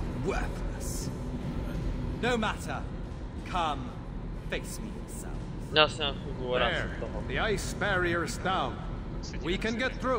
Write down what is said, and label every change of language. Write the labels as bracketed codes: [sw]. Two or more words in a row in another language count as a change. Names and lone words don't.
[en] worthless. No matter. Come, face me yourself. [cs] Já jsem na chvilku rád [en] There, [cs] z toho. [en] the ice barrier's down. We can get through.